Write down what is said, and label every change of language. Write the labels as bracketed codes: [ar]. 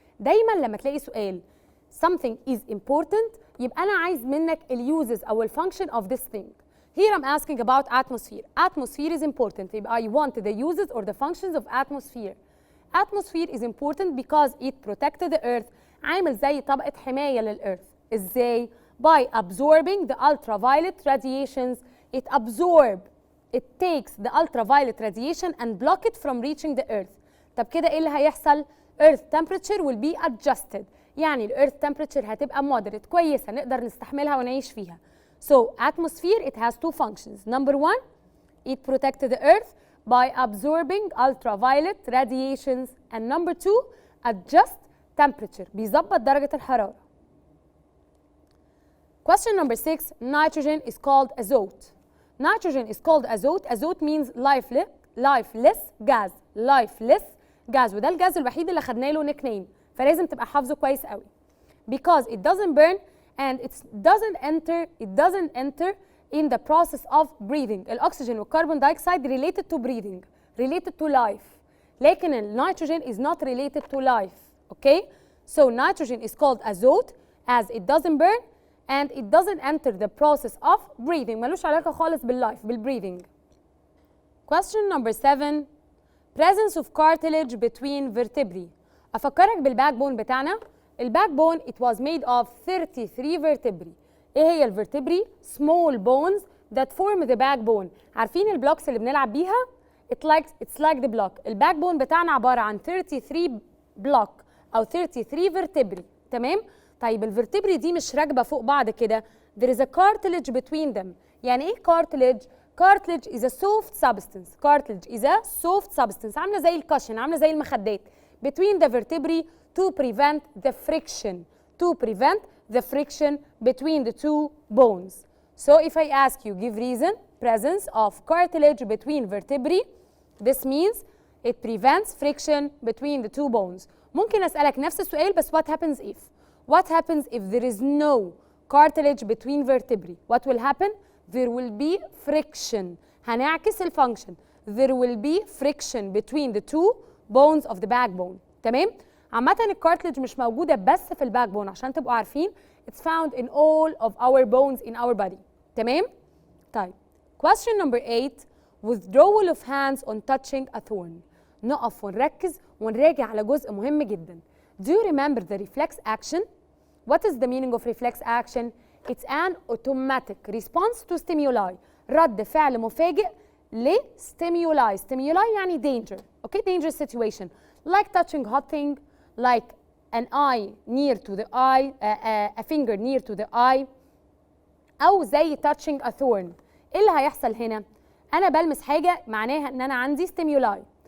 [ar] دايما لما تلاقي سؤال [en] something is important [ar] يبقى أنا عايز منك ال uses أو ال [en] function of this thing. Here I'm asking about atmosphere. Atmosphere is important. [ar] يبقى [en] I want the uses or the functions of atmosphere. Atmosphere is important because it protected the earth. [ar] عامل زي طبقة حماية للأرث. إزاي؟ [en] By absorbing the ultraviolet radiations. It takes the ultraviolet radiation and block it from reaching the earth. [ar] طب كده إيه اللي هيحصل؟ [en] Earth temperature will be adjusted. [ar] يعني ال earth temperature هتبقى moderate كويسة نقدر نستحملها ونعيش فيها. [en] So atmosphere it has two functions. Number 1, it protected the earth by absorbing ultraviolet radiations. And number 2, adjust temperature. [ar] بيظبط درجة الحرارة. [en] Question number 6, nitrogen is called azote. Nitrogen is called azote. Azote means lifeless gas. Lifeless gas. [ar] وده الجاز الوحيد اللي خدنا له نيك نيم. فلازم تبقى حافظه كويس قوي. [en] Because it doesn't burn and it doesn't enter in the process of breathing. [ar] الأكسجين والكربون دايوكسيد [en] related to breathing, related to life. [ar] لكن النيتروجين [en] is not related to life. Okay? So nitrogen is called azote as it doesn't burn and it doesn't enter the process of breathing. [ar] ملوش علاقة خالص بالlife, بالbreathing. [en] Question number 7. Presence of cartilage between vertebrae. [ar] أفكرك بالباك بون بتاعنا. الباك بون [en] it was made of 33 vertebrae. [ar] ايه هي الفرتبري؟ [en] small bones that form the backbone. [ar] عارفين البلوكس اللي بنلعب بيها؟ [en] it's like the block. [ar] الباك بون بتاعنا عبارة عن 33 بلوك أو 33 vertebrae. تمام؟ طيب الفرتبري دي مش راكبة فوق بعض كده. [en] There is a cartilage between them. [ar] يعني ايه [en] cartilage؟ Cartilage is a soft substance. Cartilage is a soft substance. [ar] عاملة زي الكشن، عاملة زي المخدات. [en] Between the vertebrae to prevent the friction. To prevent the friction between the two bones. So if I ask you, give reason, presence of cartilage between vertebrae, this means it prevents friction between the two bones. [ar] ممكن أسألك نفس السؤال بس [en] what happens if? What happens if there is no cartilage between vertebrae? What will happen? There will be friction. [ar] هنعكس الفانكشن. [en] There will be friction between the two bones of the backbone. [ar] تمام؟ عامة الكارتلج مش موجودة بس في الباك بون عشان تبقوا عارفين. [en] It's found in all of our bones in our body. [ar] تمام؟ طيب. [en] Question number 8. Withdrawal of hands on touching a thorn. [ar] نقف ونركز ونراجع على جزء مهم جدا. [en] Do you remember the reflex action? What is the meaning of reflex action? It's an automatic response to stimuli. [ar] رد فعل مفاجئ لstimuli. [en] Stimuli [ar] يعني [en] danger. Okay, dangerous situation. Like touching hot thing, like an eye near to the eye, a finger near to the eye. [ar] أو زي [en] touching a thorn. [ar] إيه اللي هيحصل هنا؟ أنا بلمس حاجة معناها إن أنا عندي stimuli.